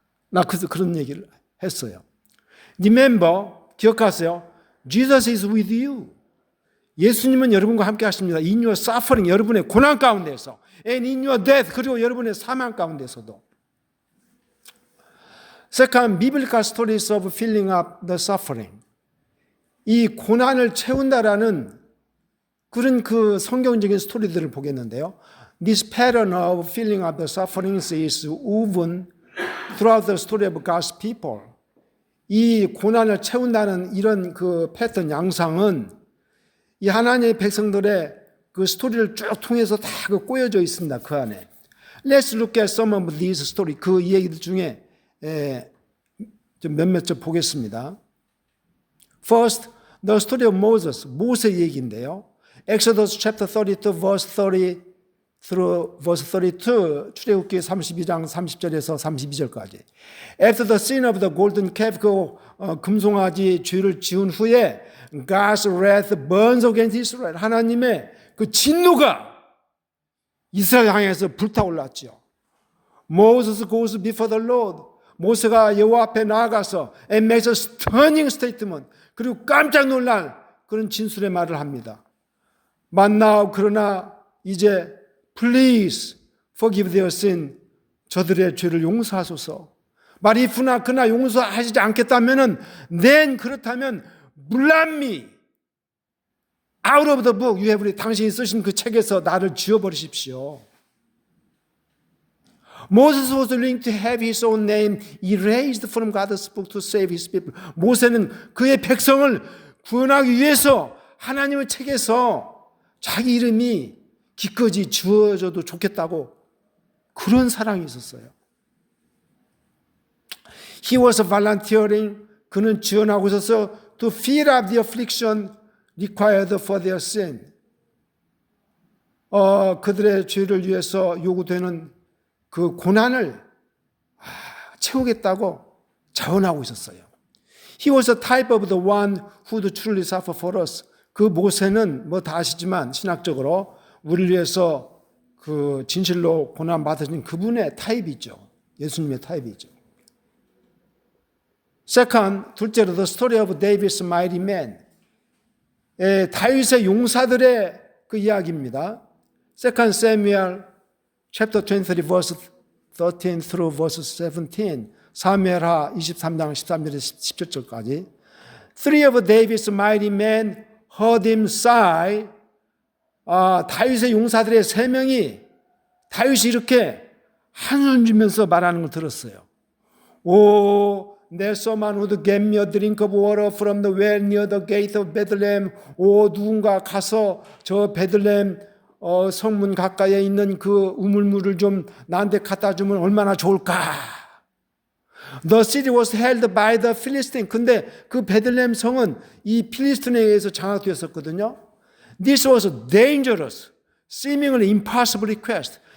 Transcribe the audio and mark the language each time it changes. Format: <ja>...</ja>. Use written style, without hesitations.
<ko>나 그런 얘기를 했어요.</ko> <en>Remember,</en> <ko>기억하세요.</ko> <en>Jesus is with you.</en> <ko>예수님은 여러분과 함께 하십니다.</ko> <en>In your suffering,</en> <ko>여러분의 고난 가운데서,</ko> <en>and in your death,</en> <ko>그리고 여러분의 사망 가운데서도.</ko> <en>Second, biblical stories of filling up the suffering.</en> <ko>이 고난을 채운다라는 그런 그 성경적인 스토리들을 보겠는데요.</ko> <en>This pattern of feeling of the sufferings is woven throughout the story of God's people.</en> <ko>이 고난을 채운다는 이런 그 패턴 양상은 이 하나님의 백성들의 그 스토리를 쭉 통해서 다 그 꼬여져 있습니다. 그 안에.</ko> <en>Let's look at some of these stories.</en> <ko>그 이야기들 중에 좀 몇몇 좀 보겠습니다.</ko> <en>First, the story of Moses.</en> <ko>모세 얘기인데요.</ko> <en>Exodus chapter 32 verse 30 through verse 32,</en> <ko>출애굽기 32장 30절에서 32절까지.</ko> <en>After the sin of the golden calf,</en> <ko>그 금송아지 죄를 지은 후에</ko> <en>God's wrath burns against Israel.</en> <ko>하나님의 그 진노가 이스라엘 향해서 불타올랐죠.</ko> <en>Moses goes before the Lord.</en> <ko>모세가 여호와 앞에 나아가서</ko> <en>and makes a stunning statement.</en> <ko>그리고 깜짝 놀랄 그런 진술의 말을 합니다.</ko> <en>But now,</en> <ko>그러나 이제</ko> <en>Please forgive their sin.</en> <ko>저들의 죄를 용서하소서. But if나 그나 용서하시지 않겠다면은</ko> <en>then</en> <ko>그렇다면 물란미</ko> <en>out of the book you have</en> <ko>당신이 쓰신 그 책에서 나를 지워버리십시오.</ko> <en>Moses was willing to have his own name erased from God's book to save his people.</en> <ko>모세는 그의 백성을 구원하기 위해서 하나님의 책에서 자기 이름이 기꺼이 지워져도 좋겠다고 그런 사랑이 있었어요.</ko> <en>He was volunteering.</en> <ko>그는 지원하고 있어서</ko> <en>to fill up the affliction required for their sin.</en> <ko>그들의 죄를 위해서 요구되는 그 고난을 채우겠다고 자원하고 있었어요.</ko> <en>He was a type of the one who would truly suffer for us.</en> <ko>그 모세는 뭐 다 아시지만 신학적으로 우리를 위해서 그 진실로 고난 받으신 그분의 타입이죠. 예수님의 타입이죠.</ko> <en>Second, 둘째로 the story of David's mighty men.</en> <ko>다윗의 용사들의 그 이야기입니다.</ko> <en>Second Samuel chapter 23 verse 13 through verse 17.</en> <ko>사무엘하 23장 13절에서 17절까지.</ko> <en>Three of David's mighty men heard him sigh.</en> <ko>다윗의 용사들의 세 명이 다윗이 이렇게 한숨 쉬면서 말하는 걸 들었어요.</ko> <en>오, there's someone who would get me a drink of water from the well near the gate of Bethlehem.</en> <ko>오, 누군가 가서 저 베들레헴 성문 가까이에 있는 그 우물물을 좀 나한테 갖다 주면 얼마나 좋을까.</ko> <en>The city was held by the Philistine.</en> <ko>근데 그 베들레헴 성은 이 필리스틴에 의해서 장악되었었거든요.</ko> <en>This was dangerous, seemingly impossible request.</en>